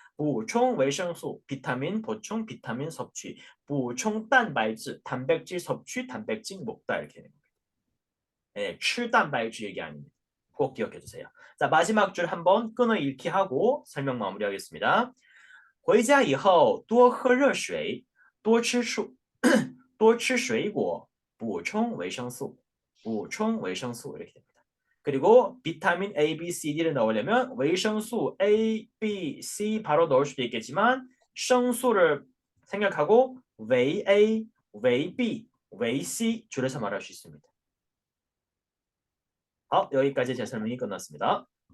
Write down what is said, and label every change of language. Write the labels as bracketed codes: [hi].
[ko] 보충维生素 비타민 보충 비타민 섭취 보충 蛋白质 단백질 섭취 단백질 먹다 이렇게 되는 겁니다. 예, [zh] 吃蛋白质 [ko] 얘기 아닙니다. 꼭 기억해 주세요. 자, 마지막 줄 한번 끊어 읽기 하고 설명 마무리하겠습니다. [zh] 回家以后多喝热水，多吃蔬多吃水果，补充维生素，补充维生素 [ko] 이렇게 됩니다. 그리고 비타민 A, B, C, D를 넣으려면维生素 A, B, C 바로 넣을 수도 있겠지만 생수를 생각하고维 A, 维 B, 维 C 줄여서 말할 수 있습니다. 여기까지 제 설명이 끝났습니다.